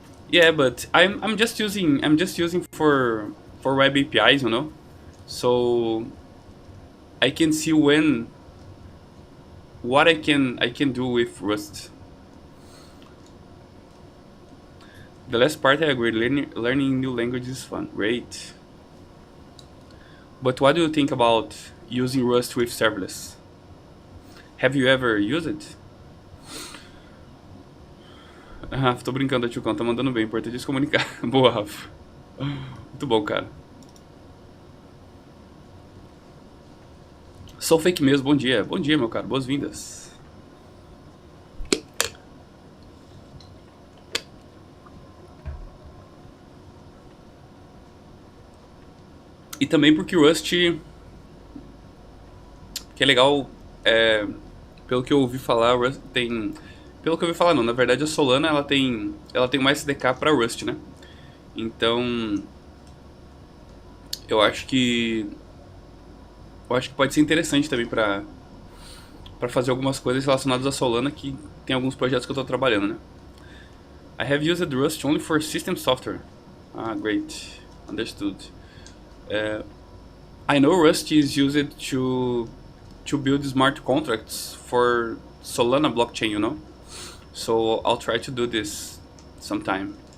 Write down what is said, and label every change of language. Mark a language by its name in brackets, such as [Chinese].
[English] Yeah, but I'm just using for web APIs, you know, so I can see what I can do with Rust. The last part I agree, learning new languages is fun. Great. But what do you think about using Rust with serverless? Have you ever used it? [Portuguese] Rafa, tô brincando, Tchucão, tá mandando bem, importante é se comunicar. Boa, Rafa. Muito bom, cara. Sou fake mesmo, bom dia. Bom dia, meu cara, boas-vindas. E também porque o Rust, que é legal, pelo que eu ouvi falar, o Rust tem... Pelo que eu ouvi falar não, na verdade a Solana ela tem uma SDK para Rust, né? Então, eu acho que pode ser interessante também para fazer algumas coisas relacionadas à Solana, que tem alguns projetos que eu estou trabalhando, né? [English] I have used Rust only for system software. Ah, great. Understood. I know Rust is used to build smart contracts for Solana blockchain, you know? So I'll try to do this sometime.